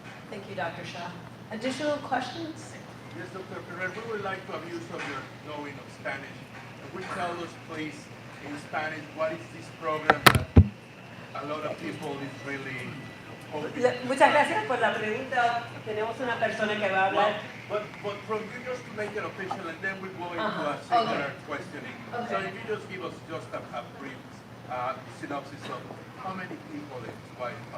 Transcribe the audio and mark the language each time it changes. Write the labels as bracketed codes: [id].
[en] Thank you, Dr. Shah. Additional questions? Yes, Dr. Ferrer, we would like to have use of your knowing of Spanish. Would you tell us, please, in Spanish, what is this program that a lot of people is really hoping? [es] Muchas gracias por la pregunta. Tenemos una persona que va a hablar. [en] But from you, just to make it official, and then we go into a similar questioning. Okay. So if you just give us just a brief synopsis of how many people and why,